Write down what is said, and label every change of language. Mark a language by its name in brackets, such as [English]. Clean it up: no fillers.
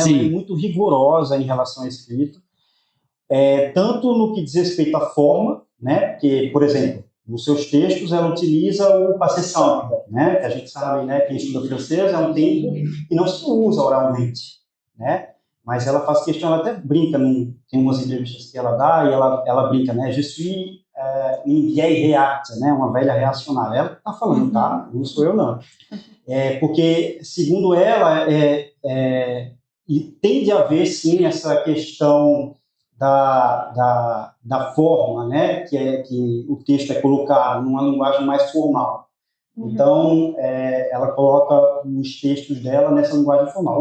[Portuguese] Ela é muito rigorosa em relação à escrita, tanto no que diz respeito à forma, né? Que, por exemplo, nos seus textos ela utiliza o passé simple, né? Que a gente sabe, né? Quem estuda francês é um tempo que não se usa oralmente, né? Mas ela faz questão, ela até brinca, tem umas entrevistas que ela dá, e ela brinca, né? [French] Je suis une vieille réacte, né? [Portuguese] Uma velha reacionária. Ela está falando, tá? Não sou eu, não. Porque, segundo ela, e tem de haver, sim, essa questão da forma, né? Que o texto é colocado numa linguagem mais formal. Então, ela coloca os textos dela nessa linguagem formal.